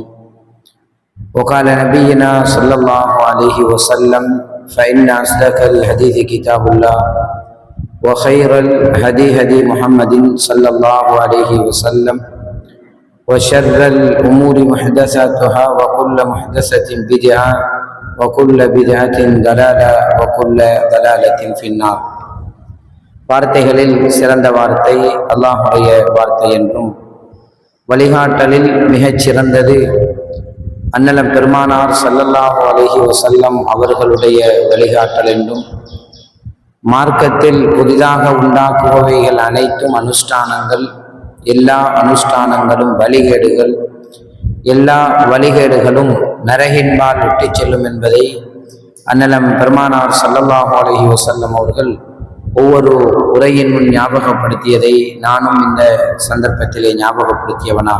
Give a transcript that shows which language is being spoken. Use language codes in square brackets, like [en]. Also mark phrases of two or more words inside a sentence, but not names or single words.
[ar] وقال نبينا صلى الله عليه وسلم: فإن أصدق الحديث كتاب الله وخير الهدي هدي محمد صلى الله عليه وسلم وشر الأمور محدثاتها وكل محدثة بدعة وكل بدعة ضلالة وكل ضلالة في النار. [ta] வார்த்தைகளில் சிறந்த வார்த்தை அல்லாஹ்வுடைய வார்த்தை என்றும், வழிகாட்டலில் மிகச் சிறந்தது அன்னலம் பெருமானார் [ar] صلى الله عليه وسلم [ta] அவர்களுடைய வழிகாட்டல் என்றும், மார்க்கத்தில் புதிதாக உண்டாக்குபவைகள் அனைத்தும் அனுஷ்டானங்கள், எல்லா அனுஷ்டானங்களும் வழிகேடுகள், எல்லா வழிகேடுகளும் நரகின்பால் விட்டுச் செல்லும் என்பதை அன்னலம் பெருமானார் [ar] صلى الله عليه وسلم [ta] அவர்கள் ஒவ்வொரு உரையின் முன் ஞாபகப்படுத்தியதை நானும் இந்த சந்தர்ப்பத்திலே ஞாபகப்படுத்தியவனாக.